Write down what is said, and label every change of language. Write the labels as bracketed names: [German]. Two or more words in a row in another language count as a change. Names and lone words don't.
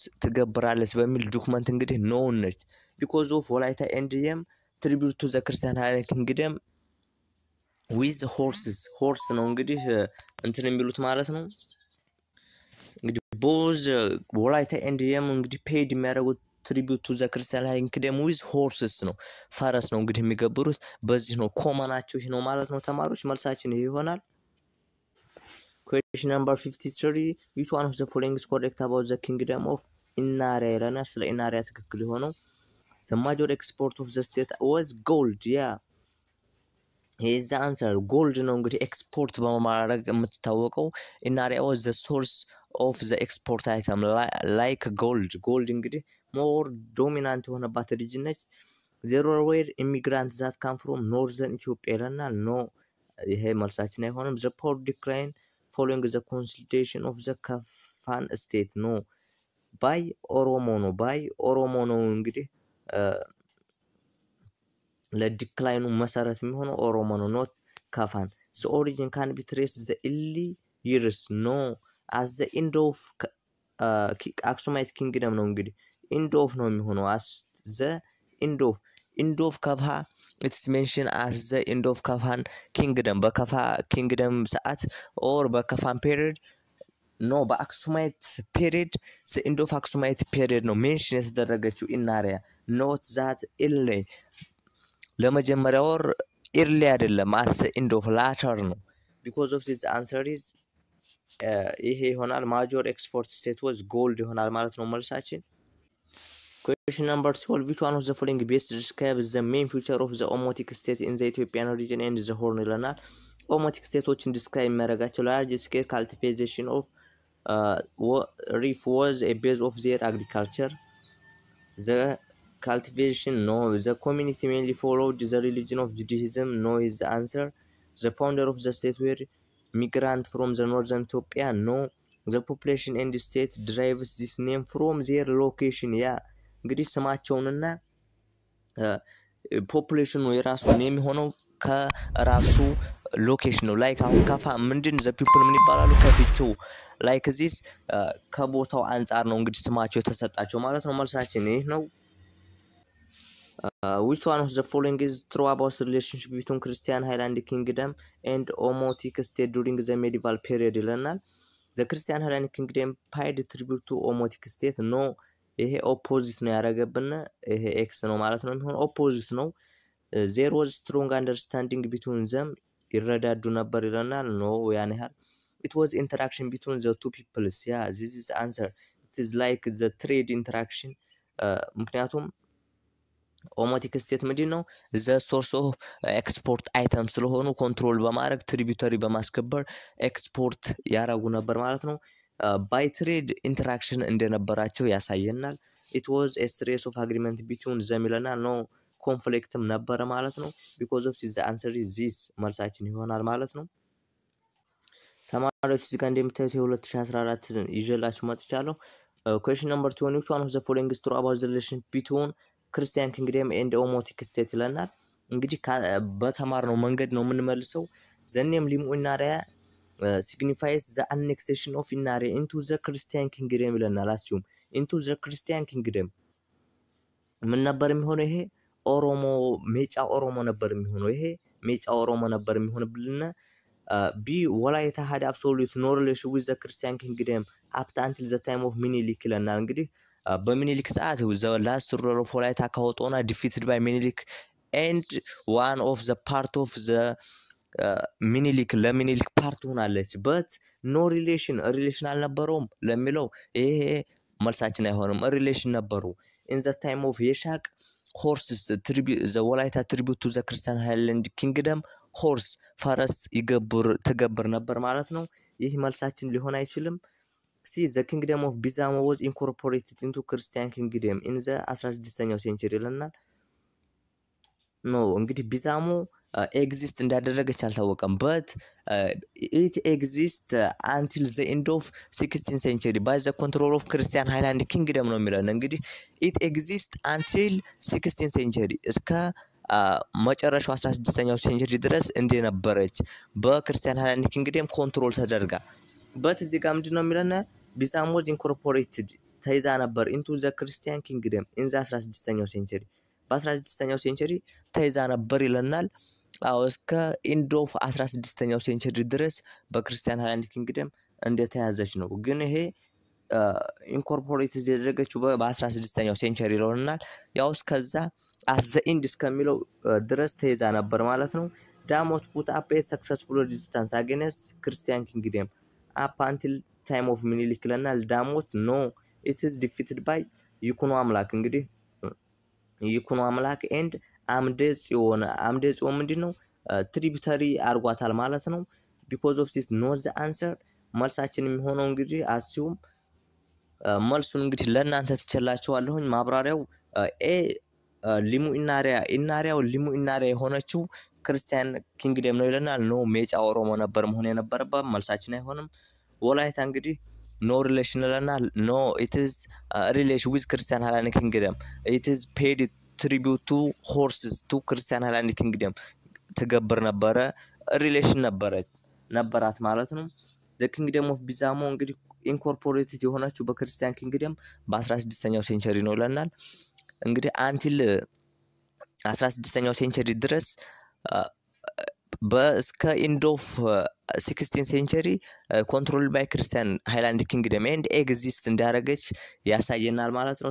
[Amharic] ትገብራለች በሚል ዶክመንት እንግዲህ [English] known ነች because of ወላይታ and Yem tribute to the Christian kingdom with horse [Amharic] ነው እንግዲህ እንትን የሚሉት ማለት ነው እንግዲህ [English] both ወላይታ and Yem እንግዲህ paid የሚያደርጉት tribute to the Christian kingdom with horses [Amharic] ነው ፈረስ ነው እንግዲህ የሚገብሩት በዚህ ነው ኮመናቸው ይሄ ነው ማለት ነው ተማሪዎች መልሳችን ይሄ ይሆናል [English] question number 53 which one of the following is correct about the kingdom of Inaria [Amharic] ይላልና ስለ ኢናሪያ ትክክል የሆነው [English] the major export of the state was gold yeah is the answer gold [Amharic] ነው እንግዲህ ኤክስፖርት በማድረግ የምትታወቀው [English] ኢናሪያ was the source of the export item like gold እንግዲህ more dominant የሆነባት region ነች there were immigrants that come from northern Ethiopia ይለናል no [Amharic] ይሄ መልሳችን አይሆንም [English] the poor decline following the consolidation of the Kafan state no by ኦሮሞ [Amharic] ነው እንግዲህ ለዲክላይኑ መሰረት የሚሆነው ኦሮሞ ነው [English] not Kafan the origin can be traced the early years no as the end of Aksumite kingdom [Amharic] ነው እንግዲህ [English] end of [Amharic] ነው የሚሆነው [English] as the end of Kafha it's mentioned as the end of Kafan kingdom በከፋ kingdom ሰዓት or በከፋን period no በአክሱማይት period the end of Aksumite period ነው mention የተደረገችው ኢናሪያ not that early [Amharic] ለመጀመሪያ ወር [English] early አይደለም at the end of later ነው because of this answer is [Amharic] ይሄ ይሆናል [English] major export state was gold [Amharic] ይሆናል ማለት ነው መልሳችን [English] question number 12 which one of the following best describes the main feature of the Omotic state in the Ethiopian region and the Horn ይለናል Omotic stateዎችን describe የሚያደርጋቸው large scale cultivation of reef was a base of their agriculture the cultivation no the community mainly followed the religion of Judaism no is the answer the founder of the state were migrant from the northern Ethiopia no the population and the state derives this name from their location yeah [Amharic] እንግዲህ ስማቸውንና ፖፑሌሽኑ የራሱ ኔም ሆኖ ከራሱ ሎኬሽን ነው ላይክ አሁን ካፋ ምንድን [English] the people [Amharic] ምን ይባላሉ ከፊቸው [English] like this [Amharic] ከቦታው አንፃር ነው እንግዲህ ስማቸው የተሰጣቸው ማለት ነው መልሳችን ይሄ ነው [English] which one of the following is true about the relationship between Christian Highland Kingdom and Omotic state during the medieval period ይለናል the Christian Highland Kingdom paid tribute to Omotic [Amharic] state no ይሄ ኦፖዚት ነው ያደረገብን ይሄ ኤክስ ነው ማለት ነው የሚሆነው ኦፖዚት ነው [English] there was strong understanding between them [Amharic] ይረዳዱ ነበር ይለናል [English] no [Amharic] ያን ያህል [English] it was interaction between the two peoples yeah this is answer it is like the trade interaction [Amharic] ምክንያቱም ኦሞቲክ ስቴት ምንድነው [English] the source of export items [Amharic] ስለሆኑ ኮንትሮል በማድረግ ትሪቢዩተሪ በማስከበር ኤክስፖርት ያረጉ ነበር ማለት ነው [English] by trade interaction [Amharic] እንደነበራቸው ያሳየናል [English] it was a series of agreement between them ይለናል no conflictም [Amharic] ነበር ማለት ነው [English] because of this the answer is this [Amharic] መልሳችን ይሆናል ማለት ነው ተማሪዎች እዚህ ጋር እንደምታዩት የ2014 ይዤላችሁ መጥቻለሁ [English] question number 20 which one of the following is true about the relation between Christian kingdom and Omotic state [Amharic] ይለናል እንግዲህ በተማርነው መንገድ ነው የምንመልሰው [English] the name Inaria signifies the annexation of Inaria into the Christian kingdom [Amharic] ይለናል [English] assume into the Christian kingdom [Amharic] ምን ነበር የሚሆነው ይሄ ኦሮሞ ሜጫ ኦሮሞ ነበር የሚሆነው ይሄ ሜጫ ኦሮሞ ነበር የሚሆነብልና ቢ ወላይታ [English] had absolute no relation with the Christian kingdom up until the time of Minilik [Amharic] ይለናል እንግዲህ በሚኒሊክ ሰዓት [English] the last ruler of ወላይታ ካወጣውና defeated by Minilik and one of the part of the ሚኒሊክ ለሚኒሊክ ፓርት ሆናለች but no relation [Amharic] አልነበረውም ለሚለው ይሄ መልሳችን አይሆንም [English] relation ነበሩ in the time of Yeshaq horses the Walaita tribute to the Christian Highland Kingdom horse [Amharic] ፈረስ ትገብር ነበር ማለት ነው ይህ መልሳችን ሊሆን አይችልም [English] see the kingdom of Bizamo was incorporated into Christian kingdom in the 16th century ይለናል no እንግዲህ ቢዛሞ exist [Amharic] እንዳደረገች አልታወቀም [English] but it exists until the end of 16th century by the control of [Amharic] Christian Highland Kingdom ነው የሚለው እንግዲህ [English] it exists until 16th century [Amharic] እስከ መጨረሻው 16ኛው ሴንቸሪ ድረስ እንደነበረች በክርስቲያን ሃይላንድ ኪንግደም ኮንትሮል ተደርጋ but እዚህ ጋር ምንድነው የሚለና ቢዛሞ [English] was incorporated [Amharic] ተይዛ ነበር [English] into the Christian kingdom in the [Amharic] 16ኛው ሴንቸሪ በ16ኛው ሴንቸሪ ተይዛ ነበር ይለናል አው እስከ [English] end of [Amharic] 16ኛው ሴንቸሪ ድረስ በክርስቲያን ሃይላንድ ኪንግደም እንደተያዘች ነው ግን ይሄ ኢንኮርፖሬትድ ያደረገችው በ16ኛው ሴንቸሪ ይለናል ያው እስከዛ [English] at the end [Amharic] እስከሚለው ድረስ ተይዛ ነበር ማለት ነው [English] ዳሞት put up a successful resistance against Christian kingdom up until time of Minilik ይለናል ዳሞት no it is defeated by ይኩኖ አምላክ እንግዲህ [Amharic] ይኩኖ አምላክ and አምደጽዮን ምንድነው ትሪቢዩተሪ አርጓታል ማለት ነው [English] because of this not the answer [Amharic] መልሳችን የሚሆነው እንግዲህ አስዩም መልሱን እንግዲህ ለእናንተ ተጨላችኋለሁኝ ማብራሪያው ሊሙ ኢናሪያው ሊሙ ኢናሪያ የሆነችው ክርስቲያን ኪንግደም ነው ይለናል ኖ ሜጫ ኦሮሞ ነበር መሆን የነበረበት መልሳችን አይሆንም ወላይታ እንግዲህ [English] no relation ይለናል no it is relation with Christian Highland Kingdom it is paid tribute to horses to Christian Highland Kingdom [Amharic] ተገብር ነበረ [English] relation [Amharic] ነበራት ማለት ነው [English] the kingdom of Bizamo እንግዲህ incorporated [Amharic] የሆነችው በክርስቲያን ኪንግደም በ16ኛው ሴንቸሪ ነው ይለናል እንግዲህ [English] until [Amharic] 16ኛው ሴንቸሪ ድረስ በእስከ [English] end of 16th century controlled by Christian Highland Kingdom and exist [Amharic] እንዳረገች ያሳየናል ማለት ነው